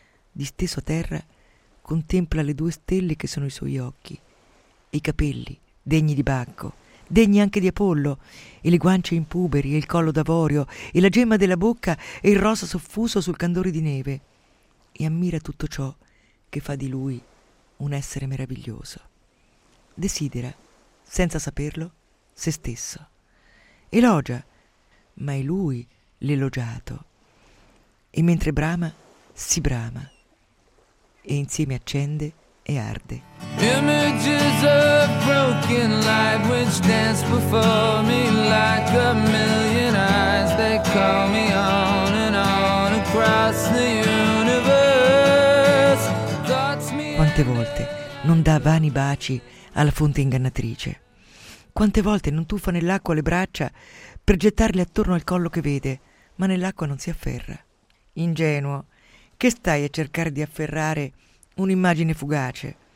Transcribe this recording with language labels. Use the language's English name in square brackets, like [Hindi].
[Italian] Disteso a terra, contempla le due stelle che sono i suoi occhi, e i capelli, degni di Bacco, degni anche di Apollo, e le guance in puberi, e il collo d'avorio, e la gemma della bocca, e il rosa soffuso sul candore di neve, e ammira tutto ciò che fa di lui un essere meraviglioso. Desidera, senza saperlo, se stesso. Elogia, ma è lui l'elogiato. E mentre brama, si brama. E insieme accende e arde. [English] Images of broken light which dance before me like a million eyes. They call me on and on across the universe. [Italian] Quante volte non dà vani baci alla fonte ingannatrice? Quante volte non tuffa nell'acqua le braccia per gettarle attorno al collo che vede, ma nell'acqua non si afferra? Ingenuo, che stai a cercare di afferrare un'immagine fugace?